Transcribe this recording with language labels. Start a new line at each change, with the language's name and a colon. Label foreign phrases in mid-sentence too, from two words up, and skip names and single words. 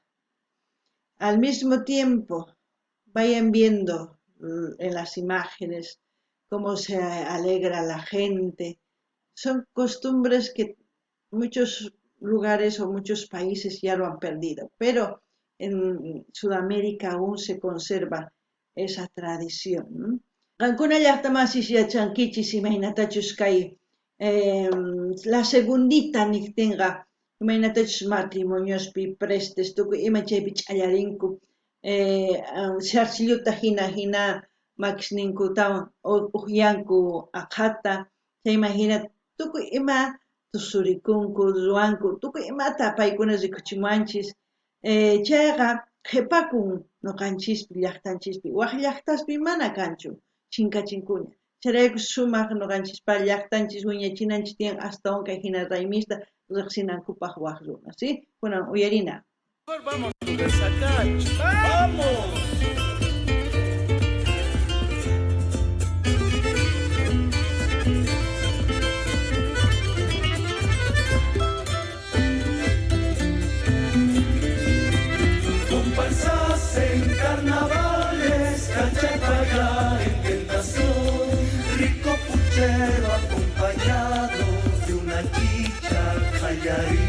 Spanish: Al mismo tiempo, vayan viendo en las imágenes cómo se alegra la gente. Son costumbres que muchos lugares o muchos países ya lo han perdido, pero en Sudamérica aún se conserva esa tradición.
Quechua: Ancuna llaqtamasish yachankichis imaynatachus kay
Spanish: la segundita
Quechua: niktinqa imaynatachus matrimoniospi prestes tukuy ima chaypi ch'allarinku sharsilluta hina makisninkutawan uqllanku aqhata chayma hina tukuy ima tusurikunku ruwanku tukuy imata paykuna rikuchimanchis chayqa qhipakun nuqanchispi llaqtanchispi waq llaqtaspi mana kanchu chinkachinkuña chayrayku sumaq nuqanchispa llaqtanchis wiñachinanchis tiyan astawan kay hina raymista riqsinankupaq waq runa, ¿sí? Kunan uyarina.
Spanish: Vamos a desacacho. ¡Vamos! Comparsas en carnavales, cachacaya en tentación, rico puchero acompañado de una chicha callarí.